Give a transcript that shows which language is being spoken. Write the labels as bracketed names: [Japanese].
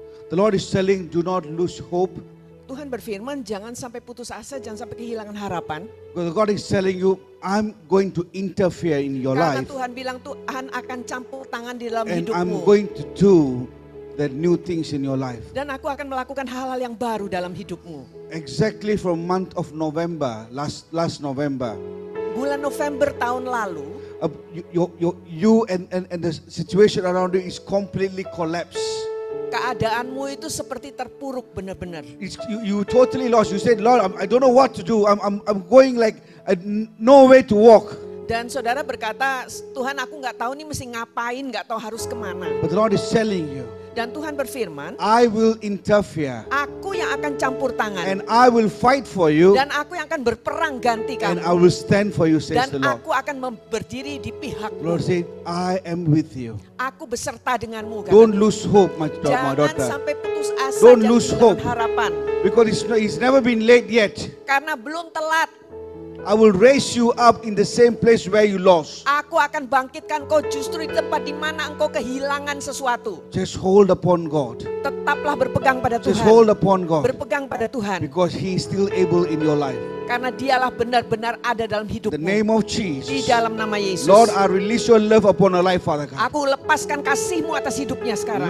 [English] The Lord is telling, do not lose hope. [Indonesian] Tuhan berfirman, jangan sampai putus asa, jangan sampai kehilangan harapan. [English] Because God is telling you, I'm going to interfere in your [Indonesian] Karena [English] life. [Indonesian] Tuhan bilang Tuhan akan campur tangan di dalam [English] And [Indonesian] hidupmu. [English] I'm going to do the new things in your life. [Indonesian] Dan aku akan melakukan hal-hal yang baru dalam hidupmu. [English] Exactly from month of November, last November. [Indonesian] Bulan November tahun lalu, [English] You and the situation around you is completely collapsed. [Indonesian] keadaanmu itu seperti terpuruk benar-benar. [English] You totally lost. You said, Lord, I don't know what to do. I'm going like no way to walk. [Indonesian] Dan saudara berkata, Tuhan aku nggak tahu nih mesti ngapain, nggak tahu harus kemana. [English] But the Lord is telling you, [Indonesian] Dan Tuhan berfirman, [English] I will interfere. [Indonesian] aku yang akan campur tangan. [English] And I will fight for you. [Indonesian] Dan aku yang akan berperang ganti [English] And [Indonesian] kamu. [English] I will stand for you, says [Indonesian] Dan [English] the Lord. [Indonesian] aku akan berdiri di pihakmu. [English] Lord said, I am with you. [Indonesian] Aku beserta denganmu. [English] Don't lose hope, my [Indonesian] Jangan [English] daughter. [Indonesian] sampai putus asa. [English] Don't [Indonesian] dan [English] lose [Indonesian] kehilangan harapan. [English] Because it's never been late yet. [Indonesian] Karena belum telat. [English] I will raise you up in the same place where you lost. [Indonesian] Aku akan bangkitkan kau justru di tempat di mana engkau kehilangan sesuatu. [English] Just hold upon God. [Indonesian] Tetaplah berpegang pada [English] Just hold upon God. [Indonesian] Berpegang pada Tuhan. [English] Because He is still able in your life. [Indonesian] Karena dialah benar-benar ada dalam hidupmu. [English] The name of [Indonesian] Di [English] Jesus. [Indonesian] dalam nama Yesus. [English] Lord, I release your love upon our life, Father God. [Indonesian] Aku lepaskan kasih-Mu atas hidupnya sekarang.